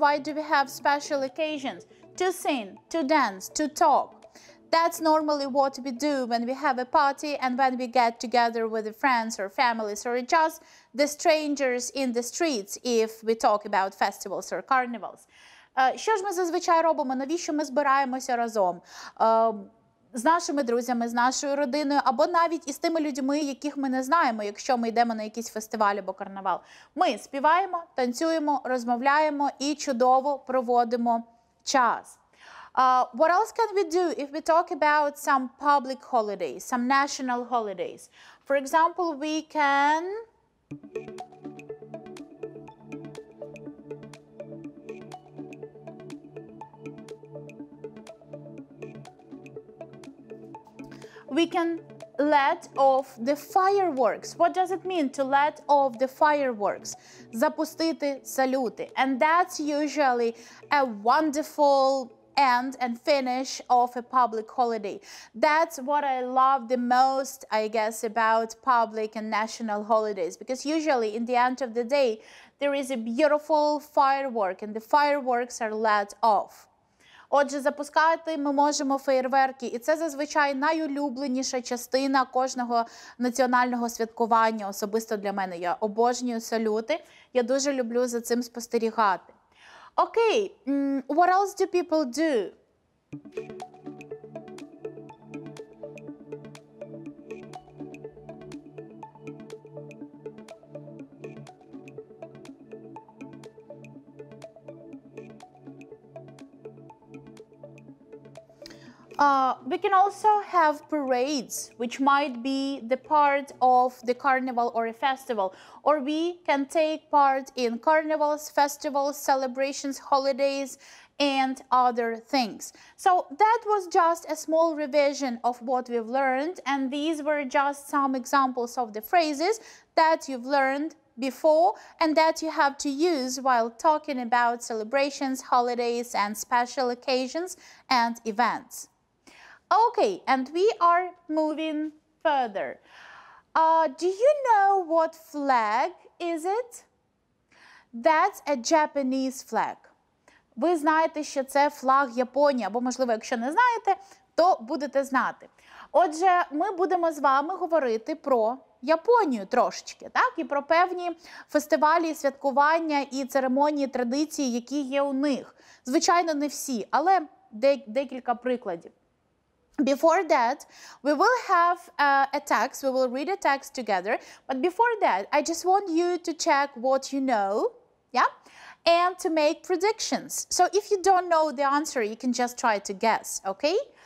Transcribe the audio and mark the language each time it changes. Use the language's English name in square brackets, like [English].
[English] Why do we have special occasions? To sing, to dance, to talk. That's normally what we do when we have a party and when we get together with the friends or families or just the strangers in the streets if we talk about festivals or carnivals. [Ukrainian] Що ж ми зазвичай робимо? Навіщо ми збираємося разом? З нашими друзями, з нашою родиною, або навіть із тими людьми, яких ми не знаємо, якщо ми йдемо на якийсь фестиваль або карнавал. Ми співаємо, танцюємо, розмовляємо і чудово проводимо час. [English] What else can we do if we talk about some public holidays, some national holidays? For example, we can... We can let off the fireworks. What does it mean to let off the fireworks? [Ukrainian] Запустити салюти. [English] And that's usually a wonderful end and finish of a public holiday. That's what I love the most, I guess, about public and national holidays. Because usually in the end of the day, there is a beautiful firework and the fireworks are let off. [Ukrainian] Отже, запускати ми можемо феєрверки, і це зазвичай найулюбленіша частина кожного національного святкування, особисто для мене. Я обожнюю салюти, я дуже люблю за цим спостерігати. [English] Окей, what else do people do? We can also have parades, which might be the part of the carnival or a festival. Or we can take part in carnivals, festivals, celebrations, holidays, and other things. So that was just a small revision of what we've learned, and these were just some examples of the phrases that you've learned before and that you have to use while talking about celebrations, holidays, and special occasions and events. Okay, and we are moving further. Do you know what flag is it? That's a Japanese flag. [Ukrainian] Ви знаєте, що це флаг Японії, або, можливо, якщо не знаєте, то будете знати. Отже, ми будемо з вами говорити про Японію трошечки, так? І про певні фестивалі, святкування і церемонії, традиції, які є у них. Звичайно, не всі, але декілька прикладів. [English] Before that, we will have a text, we will read a text together, but before that, I just want you to check what you know, yeah, and to make predictions. So if you don't know the answer, you can just try to guess, okay?